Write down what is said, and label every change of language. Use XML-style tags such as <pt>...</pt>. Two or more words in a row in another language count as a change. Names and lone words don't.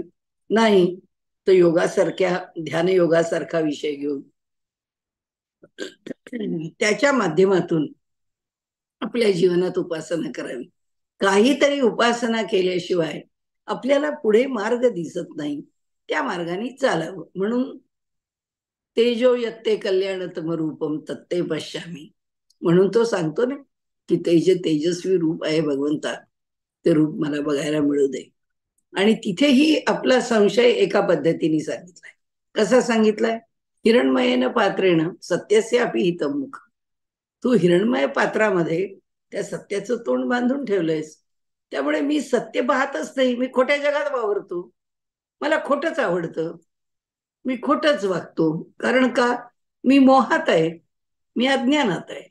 <mr>नाही तर योगासारख्या, ध्यान योगासारखा विषय घेऊन त्याच्या माध्यमातून आपल्या जीवनात उपासना करावी. काहीतरी उपासना केल्याशिवाय आपल्याला पुढे मार्ग दिसत नाही, त्या मार्गाने चालावं.</mr> <sa>म्हणून तेजो यत्ते कल्याणतम रूपम तत्ते पश्यामी,</sa> <mr>म्हणून तो सांगतो ना की तेजस्वी रूप आहे भगवंता, ते रूप मला बघायला मिळू दे. आणि तिथेही आपला संशय एका पद्धतीने सांगितलाय. कसा सांगितलाय</mr> <sa>हिरण्मयेन पात्रेण सत्यस्य अपि हितं मुख.</sa> <mr>तू हिरण्मय पात्रामध्ये त्या सत्याचं तोंड बांधून ठेवलंयस, त्यामुळे मी सत्य पाहतच नाही. मी खोट्या जगात वावरतो, मला खोटच आवडतं, मी खोटच वागतो. कारण का? मी मोहात आहे, मी अज्ञानात आहे.</mr>